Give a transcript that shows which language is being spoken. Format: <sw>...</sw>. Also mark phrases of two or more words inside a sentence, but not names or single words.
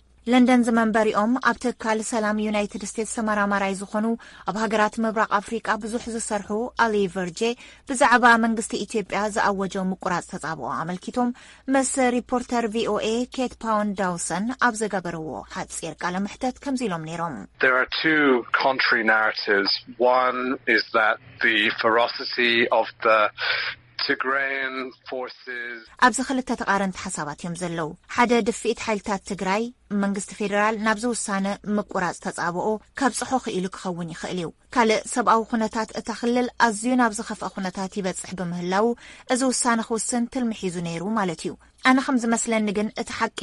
<ti>ለንደን ዝመንበሪኦም ኣብ ትካል ሰላም ዩናይትድ ስቴትስ ተመራማራይ ዝኾኑ ኣብ ሃገራት ምብራቕ ኣፍሪቃ ብዙሕ ዝሰርሑ ኣሊ ቨርጄ ብዛዕባ መንግስቲ ኢትዮጵያ ዝኣወጀ ምቁራጽ ተጻብኦ ኣመልኪቶም ምስ ሪፖርተር ቪኦኤ ኬት ፓውን ዳውሰን ኣብ ዘገበርዎ ሓጺር ቃለ ምሕተት ከምዚ ኢሎም ነይሮም።</ti> <en>There are two contrary narratives. One is that the ferocity of the Tigrayan forces</en> <ti>ኣብዚ ክልተ ተቃረንቲ ሓሳባት እዮም ዘለው። ሓደ ድፊት ሓይልታት ትግራይ መንግስቲ ፌደራል ናብዚ ውሳነ ምቁራጽ ተጻብኦ ከብጽሖ ክኢሉ ክኸውን ይኽእል እዩ። ካልእ ሰብኣዊ ኩነታት እታ ክልል ኣዝዩ ናብ ዝኸፍአ ኩነታት ይበጽሕ ብምህላው እዚ ውሳነ ክውስን ትልሚ ሒዙ ነይሩ ማለት እዩ። ኣነ ከም ዝመስለኒ ግን እቲ ሓቂ</ti>